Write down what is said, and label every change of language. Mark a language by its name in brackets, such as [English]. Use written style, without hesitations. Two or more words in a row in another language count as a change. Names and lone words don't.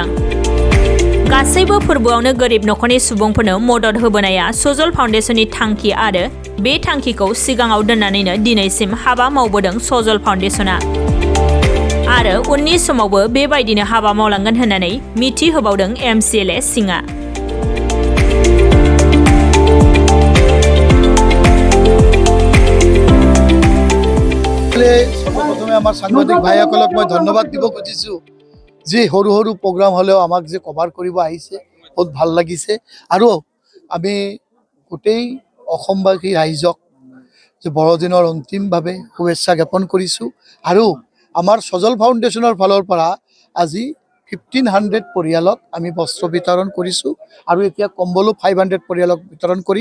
[Bodo] गासैबो फोरबोआवनो गोरिब नखरनि सुबुंफोरनो मदद होबोनाया सजल फाउन्डेसननि थांखि आरो बे थांखिखौ सिगाङाव दोननानैनो दिनैसिम हाबा मावबोदों सजल फाउन्डेसनआ आरो उननि समावबो बेबायदिनो हाबा मावलांगोन होननानै मिथि होबावदों MCLA सिंहआ। [Assamese] প্ৰথমে আমাৰ সাংবাদিক ভাইসকলক মই ধন্যবাদ দিব খুজিছো যে সৰু সৰু প্ৰগ্ৰাম হলেও আমাক যে কভাৰ কৰিব আহিছে বহুত ভাল লাগিছে আৰু আমি গোটেই অসমবাসী ৰাইজক যে বড়দিনৰ অন্তিমভাৱে শুভেচ্ছা জ্ঞাপন কৰিছো আৰু আমাৰ সজল ফাউণ্ডেশ্যনৰ ফালৰ পৰা আজি 1500 পৰিয়ালক আমি বস্ত্ৰ বিতৰণ কৰিছো আৰু এতিয়া কম্বলো 500 পৰিয়ালক বিতৰণ কৰিম।